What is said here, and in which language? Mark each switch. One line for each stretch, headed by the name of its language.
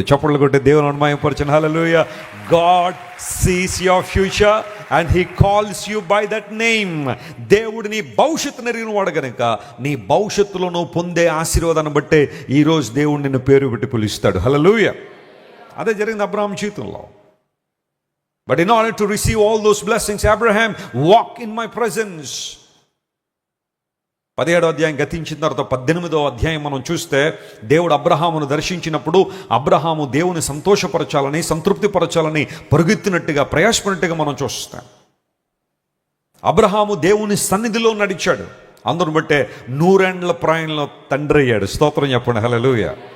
Telugu: చప్పట్లు కొట్టే దేవుని అనుమాయపరచను. హల్లెలూయా.
English: God sees your future and he calls you by that name.
Telugu: దేవుడు నీ భవిష్యత్తు ఎరిగిన వాడు కనుక నీ భవిష్యత్తులో నువ్వు పొందే ఆశీర్వాదాన్ని బట్టే ఈరోజు దేవుడు నిన్ను పేరు పెట్టి పిలుస్తాడు. హల్లెలూయా. అదే జరిగింది అబ్రహాం జీవితంలో.
English: But in order to receive all those blessings, Abraham, walk in my presence.
Telugu: 17వ అధ్యాయం గతించిన తర్వాత 18వ అధ్యాయం మనం చూస్తే దేవుడు అబ్రహామును దర్శించినప్పుడు అబ్రహాము దేవుని సంతోషపరచాలని, సంతృప్తిపరచాలని పరుగెత్తినట్టుగా, ప్రయాసపడినట్టుగా మనం చూస్తాం. అబ్రహాము దేవుని సన్నిధిలో నడిచాడు. అందరిని బట్టే 100 ఏండ్ల ప్రాయంలో తండ్రి అయ్యాడు. స్తోత్రం చెప్పండి. హల్లెలూయా.